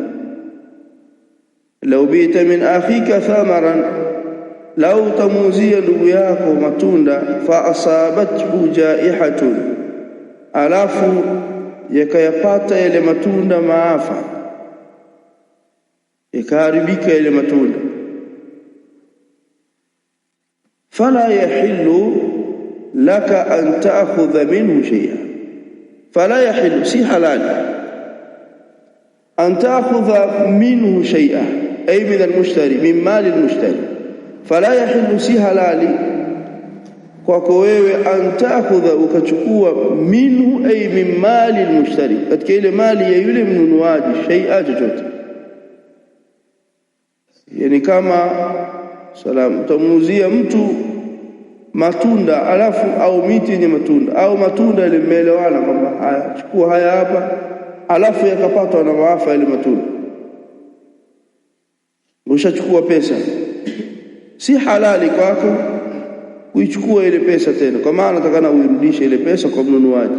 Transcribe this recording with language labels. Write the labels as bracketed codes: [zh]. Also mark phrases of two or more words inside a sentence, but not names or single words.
[ar] لو بعت من أخيك ثمرا, [sw] lau utamuuzia ndugu yako matunda, [ar] فأصابته جائحة, [sw] alafu yakayapata yale matunda maafa, yakaharibika yale matunda, [ar] فلا يحل لك أن تأخذ منه شيئا فلا يحل, [sw] si halali, [ar] أن تأخذ منه شيئا أي من المشتري من مال المشتري. فلا يحل, [sw] si halali kwako wewe, [ar] أن تأخذ, [sw] ukachukua, [ar] منه أي من مال المشتري, [sw] katika ile mali ya yule mnunuaji, shay'a, chochote. Yani kama utamuuzia mtu matunda, alafu au miti yenye matunda au matunda ile mmeelewana kwamba haya, chukua haya hapa, alafu yakapatwa na maafa ile matunda, ushachukua pesa, si halali kwako kuichukua ile pesa tena, kwa maana nataka uirudishe ile pesa kwa mnunuaji.